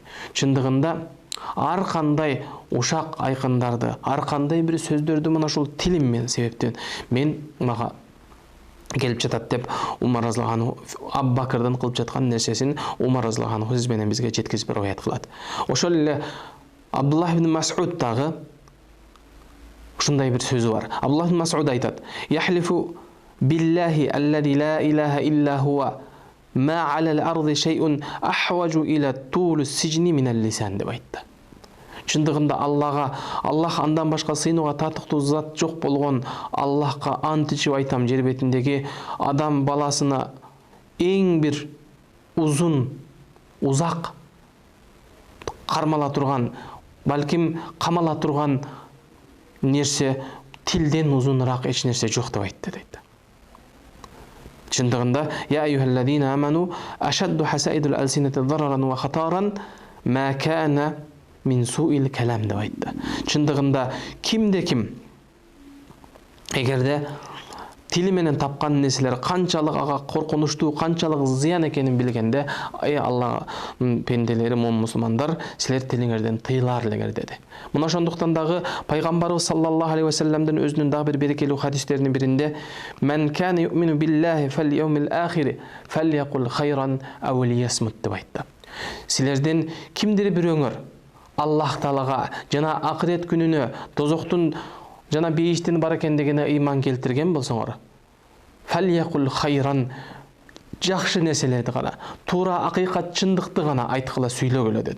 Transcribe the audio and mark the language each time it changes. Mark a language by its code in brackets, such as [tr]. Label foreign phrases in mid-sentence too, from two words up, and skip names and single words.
[ky] Чындыгында ар кандай ушак айкындарды, ар кандай бир сөздөрдү мына ушул тилим менен себептен мен мага келип жатат деп Умар [ar] رضي الله عنه [ky] Абу Бакрдын кылып жаткан нерсесин Умар [ar] رضي الله عنه [ky] сиз менен бизге жеткизип риwayat кылат. Ошол эле Абдуллах ибн Мас'уд дагы ушундай бир сөзү бар. [ar] Абдуллах ибн Мас'уд айтат: "يحلف بالله الذي لا إله إلا هو ما على الأرض شيء أحوج إلى طول سجن من اللسان" [ky] деп айтты. Чындыгында Аллах андан башка сыйынууга татыктуу зат жок болгон Аллахка ант ичип айтам, жер бетиндеги адам баласына эң бир узак кармала турган, балким камала турган нерсе тилден узунураак эч нерсе жок деп айтты дейт. Чындыгында [ar] يا أيها الذين آمنوا أشد حصائد الألسنة ضررا وخطرا ما كان من سوء الكلام [ky] деп айтты. Чындыгында кимде ким эгерде тили менен тапкан нерселер канчалык ага коркунучтуу, канчалык зыян экенин билгенде, Алла пенделери, момун мусулмандар, силер тилиңерден тыйлар элеңер деди. Мына ошондуктан дагы пайгамбарыбыз [ar] صلى الله عليه وسلم [ky] өзүнүн дагы бир берекелүү хадистеринин биринде [ar] "من كان يؤمن بالله واليوم الآخر فليقل خيرا أو ليصمت" [ky] деп айтты. Силерден кимдир бирөөңөр Аллах Таалага жана акырет күнүнө, тозоктун жана бейиштин бар экендигине ыйман келтирген болсоңор, [ar] فليقل خيرا, [ky] жакшы нерселерди гана, туура акыйкат чындыкты гана айткыла сүйлөгүлө деди.